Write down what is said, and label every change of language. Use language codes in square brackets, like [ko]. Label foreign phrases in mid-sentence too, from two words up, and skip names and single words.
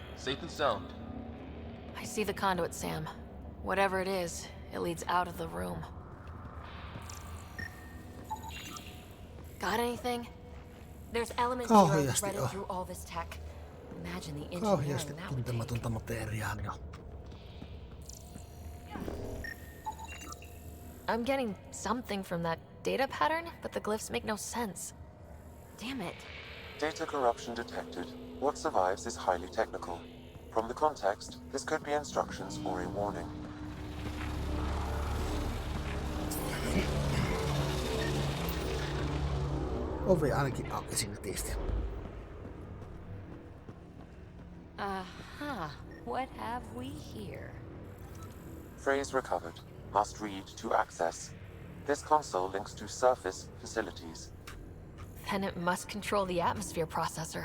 [en] Safe and sound. I see the conduit, Sam. Whatever it is, it leads out of the room. Got anything? There's elements Oh, here yes, threaded oh. through all this tech. Imagine the engineering [fi] Kauheasti [en] that would take. [fi] tuntematonta materiaalia. [en] I'm getting something from that data pattern, but the glyphs make no sense. Damn it. Data corruption detected. What survives is highly technical. From the context, this could be instructions or a warning. [fi] Ovi ainakin aukesi netisti. Uh-huh. [en] What have we here? Phrase recovered. Must read to access. This console links to surface facilities. Then it must control the atmosphere processor.